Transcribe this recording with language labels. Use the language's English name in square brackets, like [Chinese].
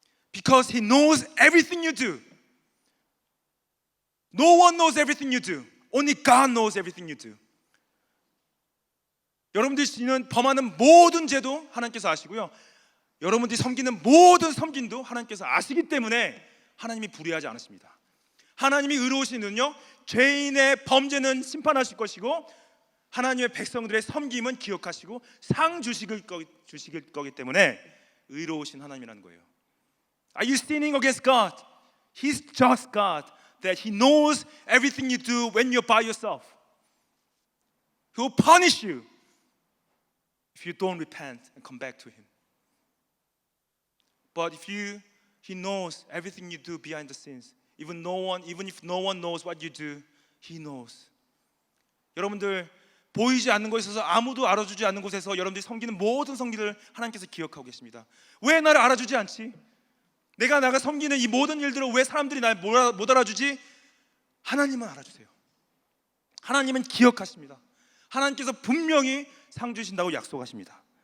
[English] Because he knows everything you do. No one knows everything you do. Only God knows everything you do. [Korean] 여러분들이 지는 범하는 모든 죄도 하나님께서 아시고요, 여러분들이 섬기는 모든 섬김도 하나님께서 아시기 때문에 하나님이 불의하지 않으십니다. 하나님이 의로우신 분은요, 죄인의 범죄는 심판하실 것이고 하나님의 백성들의 섬김은 기억하시고 상 주실 거기 때문에 의로우신 하나님이라는 거예요. [English] Are you sinning against God? He's just God, that He knows everything you do when you're by yourself. He will punish you if you don't repent and come back to Him. But He knows everything you do behind the scenes. Even if no one knows what you do, He knows. [Korean] 여러분들 보이지 않는 곳에 있어서 아무도 알아주지 않는 곳에서 여러분들이 섬기는 모든 섬기를 하나님께서 기억하고 계십니다. 왜 나를 알아주지 않지? 내가 섬기는 이 모든 일들을 왜 사람들이 날 못 알아주지? 하나님은 알아주세요. 하나님은 기억하십니다. 하나님께서 분명히 상 주신다고 약속하십니다.